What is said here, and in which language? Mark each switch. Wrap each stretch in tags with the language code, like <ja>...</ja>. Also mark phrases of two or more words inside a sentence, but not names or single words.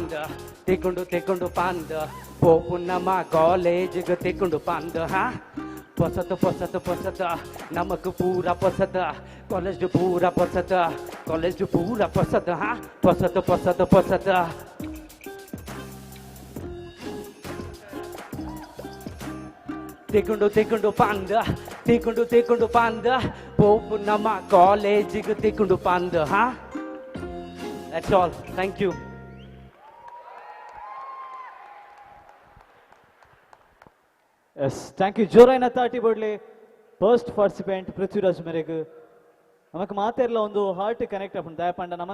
<tcy>ಪಂದ ಪೋಪು ನಮ್ಮ ಕಾಲೇಜಿಗೆ ತೆಕೊಂಡು ಪಂದ ಪೊಸತ ನಮಕ್ ಪೂರ ಪೊಸತ ಕಾಲೇಜ್ ಪೂರ ಪೊಸತ ಪೊಸತ ತೆಕೊಂಡು ಪಂದ ಪೋಪು ನಮ್ಮ ಕಾಲೇಜಿಗೆ ತೆಕೊಂಡು ಪಂದ</tcy> <en>That's all. Thank you. yes thank you</en> <tcy>ಜೋರಾಯಿನ ತಾಟಿ ಬಡ್ಲೆ</tcy> <en>first participant</en> <tcy>ಪೃಥ್ವಿರಾಜ್ ಮೇರೆಗ್ ನಮಕ್ ಮಾತೆರ್ಲ ಒಂದು</tcy> <en>heart connect</en> <tcy>ಆಪುಂಡು ದಯಪಂಡ ನಮನ</tcy>